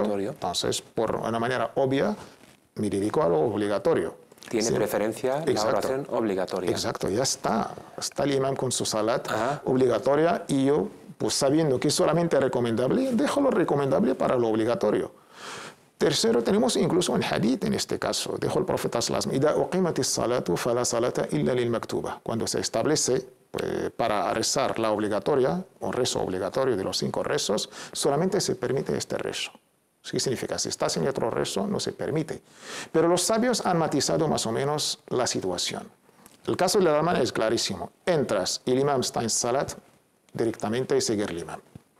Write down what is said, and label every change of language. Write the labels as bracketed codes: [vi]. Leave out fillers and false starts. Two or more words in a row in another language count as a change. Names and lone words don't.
[es] Entonces, por una manera obvia, me dedico a lo obligatorio. Tiene preferencia la oración obligatoria. Exacto, ya está. Está el imam con su salat obligatoria y yo, pues sabiendo que es solamente recomendable, dejo lo recomendable para lo obligatorio. Tercero, tenemos incluso un hadith en este caso. Dijo el profeta [ar] صلى الله عليه وسلم: "إذا أقيمت الصلاة فلا صلاة إلا للمكتوبة". [es] Cuando se establece para rezar la obligatoria, o rezo obligatorio de los 5 rezos, solamente se permite este rezo. ¿Qué significa? Si estás en otro rezo, no se permite. Pero los sabios han matizado más o menos la situación. El caso de la hermana es clarísimo. Entras y el imam está en salat, directamente seguir el imam.